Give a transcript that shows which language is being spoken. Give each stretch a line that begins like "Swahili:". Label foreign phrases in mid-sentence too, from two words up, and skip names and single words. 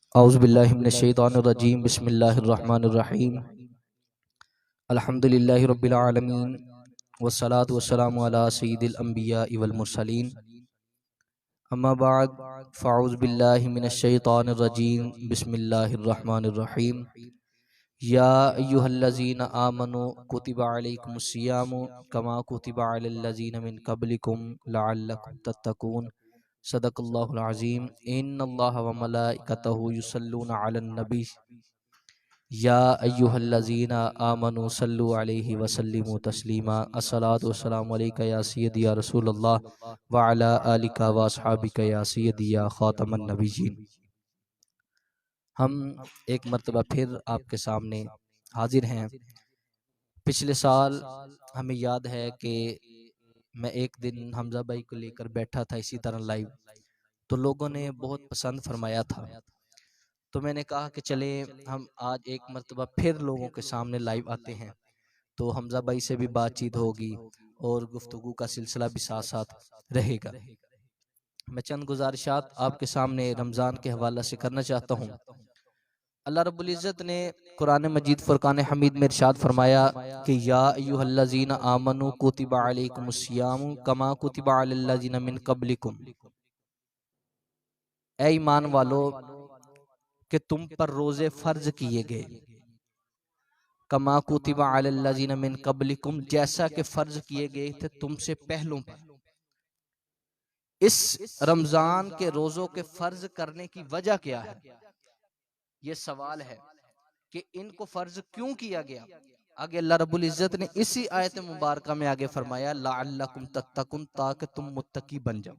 Arabic: أعوذ بالله من الشيطان الرجيم بسم الله الرحمن الرحيم الحمد لله رب العالمين والصلاة والسلام على سيد الأنبياء والمرسلين أما بعد فأعوذ بالله من الشيطان الرجيم بسم الله الرحمن الرحيم يا أيها الذين آمنوا كتب عليكم الصيام كما كتب على الذين من قبلكم لعلكم تتقون صدق الله العظيم. إن الله وملائكته يصلون على النبي يا أيها الذين آمنوا صلوا عليه وسلموا تسليما. الصلاة والسلام عليك يا سيدي يا رسول الله وعلى آلك وأصحابك يا سيدي يا خاتم النبيين.
Hindi: हम एक मर्तबा फिर आपके सामने हाजिर हैं। पिछले साल हमें याद है कि मैं एक दिन हमजा भाई को लेकर बैठा था इसी तरह लाइव, तो लोगों ने बहुत पसंद फरमाया था। तो मैंने कहा कि चले हम आज एक मर्तबा फिर लोगों के सामने लाइव आते हैं, तो हमजा भाई से भी बातचीत होगी और गुफ्तगू का सिलसिला भी साथ साथ रहेगा। मैं चंद गुजारिशात आपके सामने रमज़ान के हवाला से करना चाहता हूँ। अल्लाह रब्बुल इज़्ज़त ने कुरान मजीद फुरकान हमीद में इरशाद फरमाया कि
Arabic: يا أيها الذين آمنوا كتب عليكم الصيام كما كتب على الذين من قبلكم.
Hindi: ऐ ईमान वालो कि तुम पर रोजे फर्ज किए गए,
Arabic: كما كتب على الذين من قبلكم,
Hindi: जैसा कि फर्ज किए गए थे तुमसे पहलों पर। इस रमजान के रोजों के फर्ज करने की वजह क्या है, ये सवाल है कि इनको फर्ज क्यों किया गया। आगे अल्लाह रब्बुल इज़्ज़त ने इसी आयत मुबारका में आगे फरमाया
Arabic: لعلكم تتقون,
Hindi: ताकि तुम मुत्तकी बन जाओ।